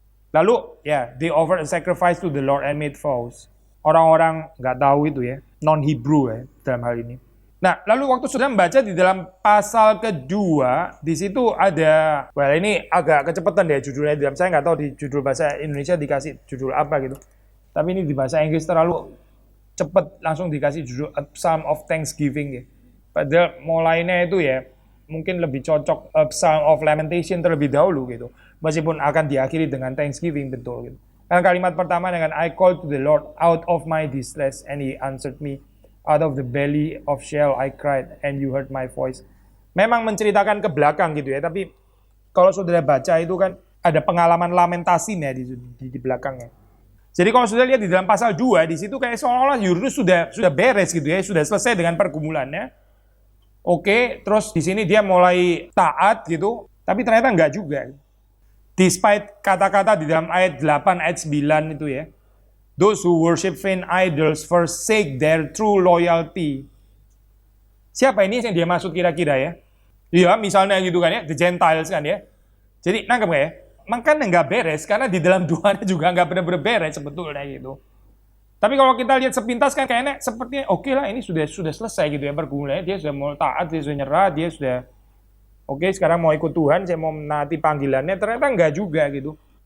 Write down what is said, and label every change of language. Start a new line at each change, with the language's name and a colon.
Indonesian: Lalu ya,
English: they offered a sacrifice to the Lord and made vows.
Indonesian: Orang-orang nggak tahu itu ya, non-Hebrew ya dalam hal ini. Nah, lalu waktu sudah membaca di dalam pasal kedua, di situ ada, well ini agak kecepatan deh judulnya. Saya nggak tahu di judul bahasa Indonesia dikasih judul apa gitu. Tapi ini di bahasa Inggris terlalu cepat langsung dikasih judul
English: A Psalm of Thanksgiving
Indonesian: ya. Padahal mulainya itu ya mungkin lebih cocok
English: A Psalm of Lamentation
Indonesian: terlebih dahulu gitu. Meskipun akan diakhiri dengan Thanksgiving betul gitu. Dan kalimat pertama dengan
English: I called to the Lord out of my distress and he answered me. Out of the belly of Sheol I cried and you heard my voice.
Indonesian: Memang menceritakan ke belakang gitu ya, tapi kalau saudara baca itu kan ada pengalaman lamentasinya di belakangnya. Jadi kalau sudah lihat di dalam pasal 2 di situ kayak seolah-olah Yunus sudah beres gitu ya, sudah selesai dengan pergumulannya. Oke, terus di sini dia mulai taat gitu, tapi ternyata enggak juga. Despite kata-kata di dalam ayat 8 ayat 9 itu ya.
English: Those who worship vain idols forsake their true loyalty.
Indonesian: Siapa ini yang dia maksud kira-kira ya? Iya, misalnya gitu kan ya,
English: the Gentiles
Indonesian: kan ya. Jadi nangkep nggak ya? makanya nggak beres, karena di dalam doanya juga nggak benar-benar beres sebetulnya gitu. Tapi kalau kita lihat sepintas kan kayaknya sepertinya oke lah, ini sudah selesai gitu ya pergumulannya, dia sudah mau taat, dia sudah nyerah, dia sudah oke sekarang mau ikut Tuhan, saya mau menaati panggilannya, ternyata nggak juga gitu.